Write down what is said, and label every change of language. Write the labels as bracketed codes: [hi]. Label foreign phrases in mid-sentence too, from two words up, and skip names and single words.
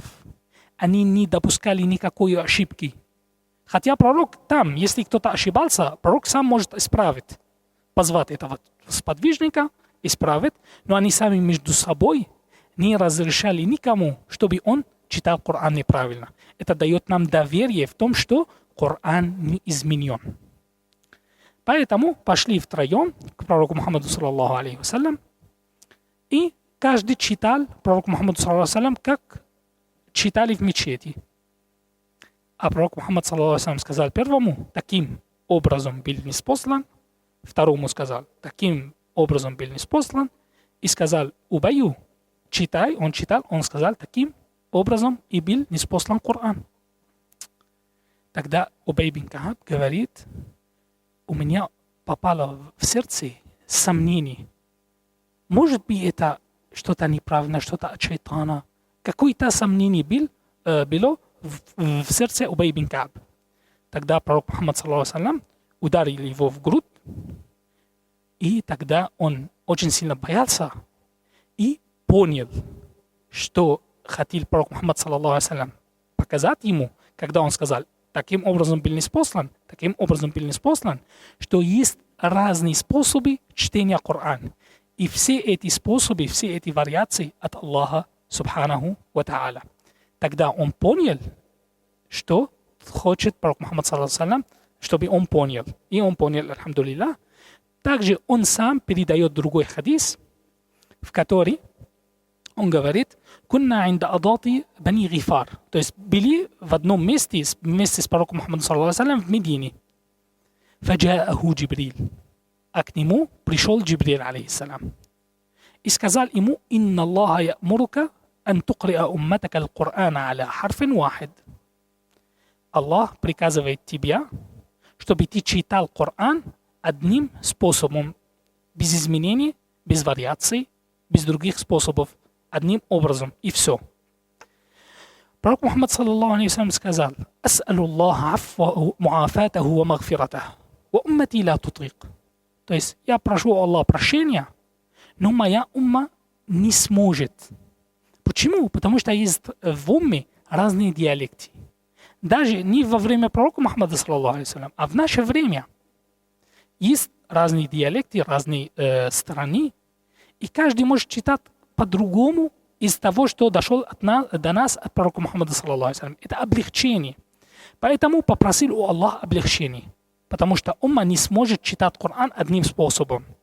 [ru] Они не допускали никакой ошибки. Хотя пророк там, если кто-то ошибался, пророк сам может исправить, позвать этого сподвижника, исправить, но они сами между собой не разрешали никому, чтобы он читал Коран неправильно. Это дает нам доверие в том, что Коран не изменен. Поэтому пошли втроем к пророку Мухаммаду [ar] صلى الله عليه وسلم, [ru] и каждый читал пророку Мухаммаду [ar] صلى الله عليه وسلم, [ru] как читали в мечети. А пророк Мухаммад [ar] صلى الله عليه وسلم [ru] сказал первому, таким образом был ниспослан, второму сказал, таким образом был ниспослан, и сказал Убаю, читай, он читал, он сказал, таким образом и был ниспослан Коран. Тогда Убай бин Кааб говорит, у меня попало в сердце сомнение. Может быть, это что-то неправильно, что-то от шайтана. Какое-то сомнение было в сердце Убай бин Кааб. Тогда пророк Мухаммад [ar] صلى الله عليه وسلم [ru] ударил его в грудь, и тогда он очень сильно боялся и понял, что хотел пророк Мухаммад [ar] صلى الله عليه وسلم [ru] показать ему, когда он сказал, таким образом был ниспослан, таким образом был ниспослан, что есть разные способы чтения Корана. И все эти способы, все эти вариации от Аллаха [ar] سبحانه وتعالى. [ru] Тогда он понял, что хочет пророк Мухаммад [ar] صلى الله عليه وسلم, [ru] чтобы он понял. И он понял, альхамдулилля. Также он сам передает другой хадис, в который он говорит, [ar] «كنا عند أضاة بني غفار». [ru] То есть были в одном месте, вместе с пророком Мухаммадом [ar] صلى الله عليه وسلم [ru] в Медине. [ar] «فجاءه جبريل». [ru] А к нему пришел Джибриль, алейхиссалям. И сказал ему, [ar] «إن الله يأمرك أن تقرئ أمتك القرآن على حرف واحد». [ru] Аллах приказывает тебе, чтобы ты читал Коран одним способом, без изменений, без вариаций, без других способов, одним образом, и все. [ar] Пророк Мухаммад صلى الله عليه وسلم сказал, «أسأل الله عفوه معافاته و مغفرته، و أمتي لا تطيق». [ru] То есть я прошу Аллаха прощения, но моя умма не сможет. Почему? Потому что есть в умме разные диалекты. Даже не во время пророка Мухаммада [ar] صلى الله عليه وسلم, [ru] а в наше время есть разные диалекты, разные страны, и каждый может читать по-другому из того, что дошло до нас от пророка Мухаммада [ar] صلى الله عليه وسلم. [ru] Это облегчение. Поэтому попросил у Аллаха облегчение, потому что умма не сможет читать Коран одним способом.